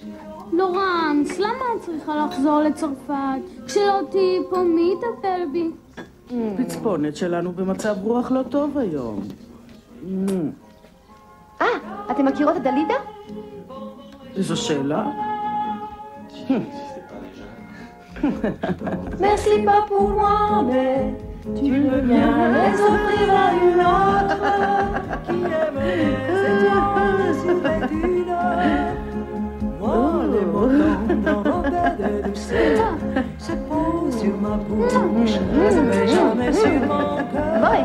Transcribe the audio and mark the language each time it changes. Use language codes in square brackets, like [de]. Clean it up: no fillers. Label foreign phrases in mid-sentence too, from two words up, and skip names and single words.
[he] לורנס, למה את צריכה לחזור לצרפת? כשלא תהיי פה, מי יטפל בי? פצפונת שלנו במצב רוח לא טוב היום. אתם מכירות את דלידה? איזו שאלה? [fr] Merci pas pour moi, mais tu veux bien les offrir à une autre qui aime les étoiles sous les dunes. Moi, les mots dans mon de douceur se posent sur ma bouche, mais jamais sur mon cœur.